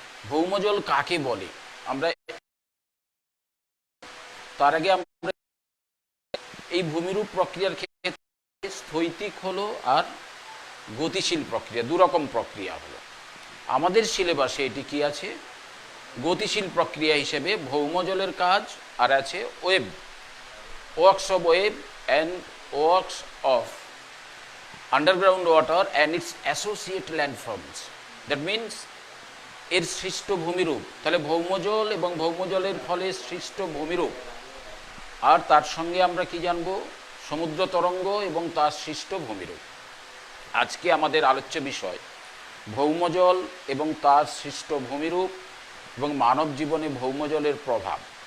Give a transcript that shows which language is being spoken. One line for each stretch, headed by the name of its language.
Bangla: ভৌম জল কাকে বলে আমরা তার আগে আমরা এই ভূমিরূপ প্রক্রিয়ার ক্ষেত্রে স্থৈতিক হলো আর গতিশীল প্রক্রিয়া, দুরকম প্রক্রিয়া হলো। আমাদের সিলেবাসে এটি কি আছে? গতিশীল প্রক্রিয়া হিসেবে ভৌম জলের কাজ, আর আছে wave,
English: works of wave and works of underground water and its associate landforms. That means
Bangla: এর সৃষ্ট ভূমিরূপ। তাহলে ভৌমজল এবং ভৌমজলের ফলে সৃষ্ট ভূমিরূপ, আর তার সঙ্গে আমরা কি জানবো? সমুদ্র তরঙ্গ এবং তার সৃষ্ট ভূমিরূপ। আজকে আমাদের আলোচ্য বিষয় ভৌমজল এবং তার সৃষ্ট ভূমিরূপ এবং মানব জীবনে ভৌমজলের প্রভাব।